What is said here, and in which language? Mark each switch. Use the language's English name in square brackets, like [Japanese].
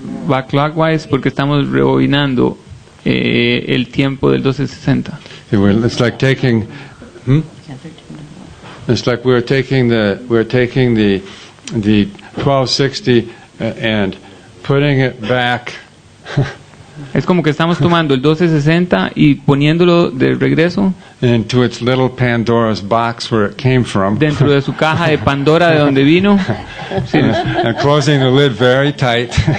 [Spanish] Va [English] clockwise [Spanish] porque estamos rebobinando el tiempo del 1260. [English] It's like taking it's like we're taking the 1260 and putting it back [Spanish] Es como que estamos tomando el 1260 y poniéndolo de regreso [English] into its little Pandora's box where it came from, [Spanish] dentro de su caja de Pandora de donde vino, sí, [English] and closing the lid very tight